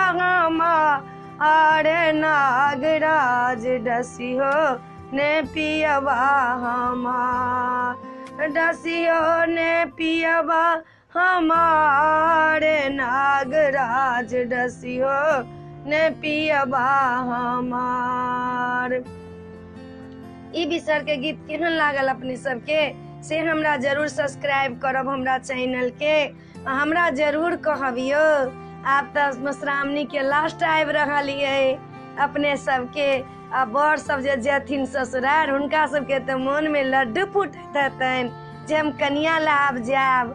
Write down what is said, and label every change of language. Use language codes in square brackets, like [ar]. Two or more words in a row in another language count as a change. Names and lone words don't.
[mai] हमार नागराज, डसियो ने पियवा हमार, डसियो ने पियवा हमारे नागराज, डसियो ने पियवा हमार। ई बिसर के गीत केहन लागल अपने सबके से हमरा जरूर सब्सक्राइब करब हमरा चैनल के, हमरा जरूर कहबियो। आप तो मधुश्रावणी के लास्ट आबि रहलिए अपने सबके, आ बड़ सब जे जेथिन ससुरार हुनका सबके तो मन में लड्डू फूटत हतन जे हम कनिया लाब जाब।